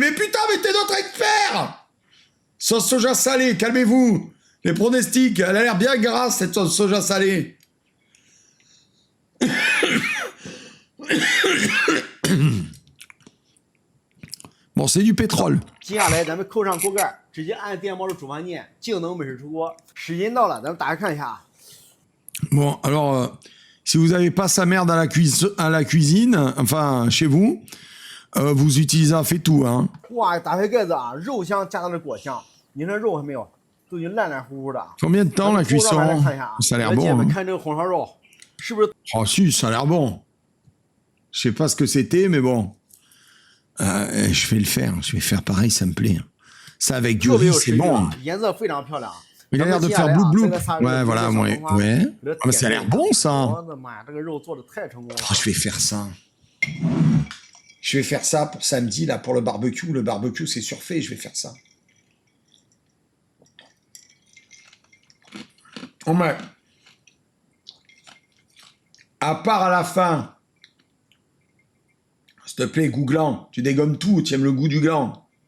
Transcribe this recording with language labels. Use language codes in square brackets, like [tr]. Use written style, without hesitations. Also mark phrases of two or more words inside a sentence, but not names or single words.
[fr] Mais putain, mais t'es notre expert! Sauce soja salée, calmez-vous. Les pronostics, elle a l'air bien grasse, cette sauce soja salée. Bon, c'est du pétrole. [zh] 接下来咱们扣上锅盖，直接按电猫的煮饭键，静能美食出锅。时间到了，咱们打开看一下啊。 [fr] Bon, alors, si vous n'avez pas sa merde à la cuisine, enfin, chez vous, vous utilisez un fait-tout, hein. [zh] 哇，打开盖子啊，肉香夹杂着果香，您看肉还没有，都已经烂烂乎乎的啊。 [fr] Combien de temps la [zh] 咱们锅上来 [fr] cuisson? [zh] 看一下啊， [fr] Ça a l'air [zh] 来姐 [fr] bon. [zh] 们 [fr] Hein. [zh] 看这个红烧肉，是不是 [fr] Oh si, ça a l'air bon. Je sais pas ce que c'était, mais bon. Je vais le faire. Je vais faire pareil, ça me plaît. Ça avec du [zh] 特别 [fr] riz, [zh] 有 [fr] c'est [zh] 食欲 [fr] bon. [zh] 啊，颜色非常漂亮。 [fr] Il a l'air de faire blou blou. Ouais, voilà, ouais. Ouais. Ah, mais ça a l'air bon, ça. [zh] 我的妈呀，这个肉做的太成功了。 [fr] Oh, je vais faire ça. Je vais faire ça pour samedi, là, pour le barbecue. Le barbecue, c'est surfait, je vais faire ça. Oh, mais... À part à la fin, s'il te plaît, googlant, tu dégommes tout, tu aimes le goût du gland.